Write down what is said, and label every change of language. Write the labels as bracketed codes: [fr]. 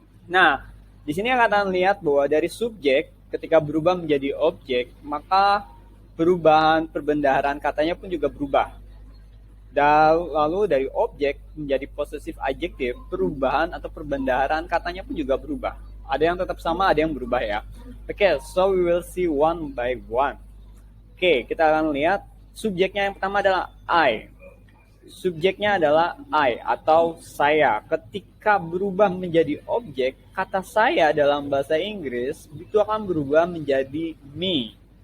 [id] Nah, di sini akan lihat bahwa dari subjek ketika berubah menjadi objek, maka perubahan perbendaharaan katanya pun juga berubah. Dan lalu dari objek menjadi possessive adjective, perubahan atau perbendaharaan katanya pun juga berubah. Ada yang tetap sama, ada yang berubah ya. [en] Oke, so we will see one by one. [id] Oke, kita akan lihat subjeknya yang pertama adalah I. Subjeknya adalah I atau saya. Ketika berubah menjadi objek, kata saya dalam bahasa Inggris itu akan berubah menjadi me.